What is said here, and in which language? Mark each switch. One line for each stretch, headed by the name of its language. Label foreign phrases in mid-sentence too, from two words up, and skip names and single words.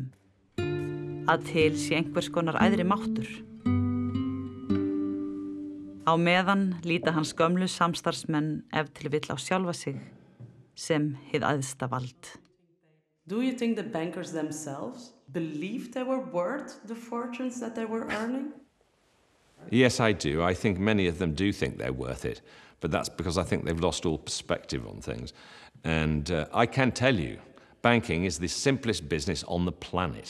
Icelandic: Að til sé einhvers konar æðri máttur. Á meðan líta hans gömlu samstarfsmenn ef til vill á sjálfa sig sem hið æðsta vald.
English: Do you think the bankers themselves believed they were worth the fortunes that they were earning? Yes, I do. I think many of them do think they're worth it, but that's because I think they've lost all perspective on things. And I can tell you, banking is the simplest business on the planet.